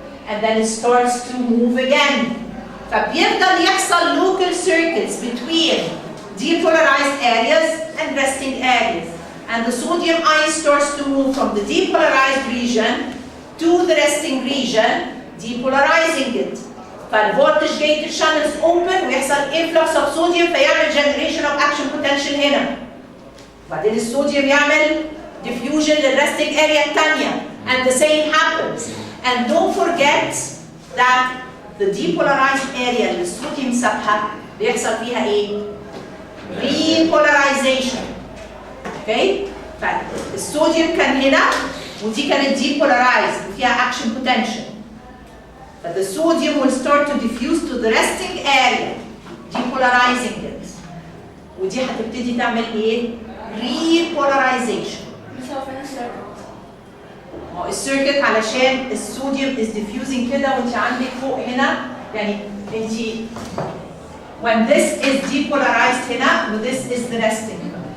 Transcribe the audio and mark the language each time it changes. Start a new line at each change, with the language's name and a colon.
English: And then it starts to move again.
Arabic: فبيفضل يحصل
English: local circuits between depolarized areas and resting areas. And the sodium ion starts to move from the depolarized region to the resting region, depolarizing it. فالvoltage gated channels open
Arabic: ويحصل
English: influx of sodium
Arabic: فيعمل
English: generation of action potential
Arabic: هنا. وبعدين الصوديوم يعمل diffusion للresting area الثانية.
English: And the same happens. And don't forget that the depolarized area
Arabic: اللي الصوديوم سابها بيحصل فيها ايه؟
English: repolarization.
Arabic: اوكي؟ فالصوديوم كان هنا ودي كانت depolarized وفيها action potential.
English: But the sodium will start to diffuse to the resting area, depolarizing it.
Arabic: ودي هتبتدي تعمل ايه؟ repolarization. بس هو فين السيركت؟ السيركت علشان الصوديوم
English: is diffusing
Arabic: كده وانت عندك فوق هنا يعني انت
English: when this is depolarized
Arabic: هنا و
English: this is the resting.